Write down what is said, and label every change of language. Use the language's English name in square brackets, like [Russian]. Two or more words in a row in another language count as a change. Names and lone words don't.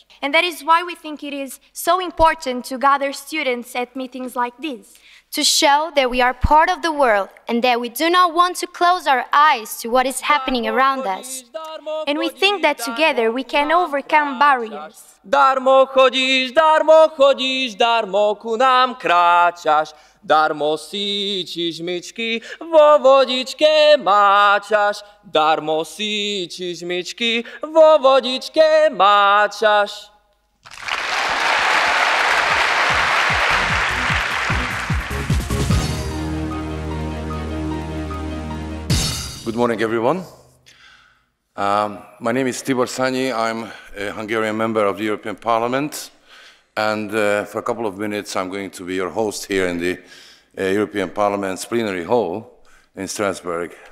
[English] And that is why we think it is so important to gather students at meetings like this, to show that we are part of the world and that we do not want to close our eyes to what is happening around us. and we think that together we can overcome barriers. [Slovak] Darmo chodzisz, darmo ku nam kráčaš, darmo síčiš myčky, vo vodičke máčaš, darmo síčiš myčky, vo vodičke máčaš. [English] Good morning, everyone. My name is Tibor Szanyi. I'm a Hungarian member of the European Parliament, and for a couple of minutes I'm going to be your host here in the European Parliament's plenary hall in Strasbourg.